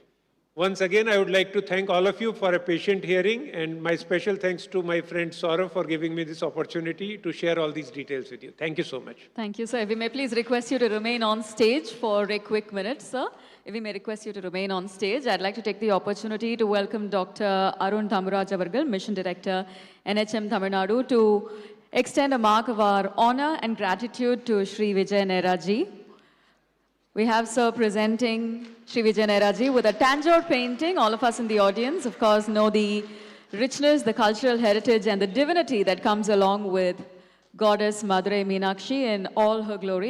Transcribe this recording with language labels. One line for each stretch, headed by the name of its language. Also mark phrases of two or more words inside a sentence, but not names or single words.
English: Once again, I would like to thank all of you for a patient hearing, and my special thanks to my friend Saurav for giving me this opportunity to share all these details with you. Thank you so much. Thank you, sir. If we may please request you to remain on stage for a quick minute, sir. If we may request you to remain on stage, I'd like to take the opportunity to welcome Dr. Arun Thamuraj Avargal, Mission Director, NHM Tamil Nadu, to extend a mark of our honor and gratitude to Shri Vijay Neraji. We have, sir, presenting Shri Vijay Neraji with a Tanjore painting. All of us in the audience, of course, know the richness, the cultural heritage, and the divinity that comes along with Goddess Madurai Meenakshi in all her glory.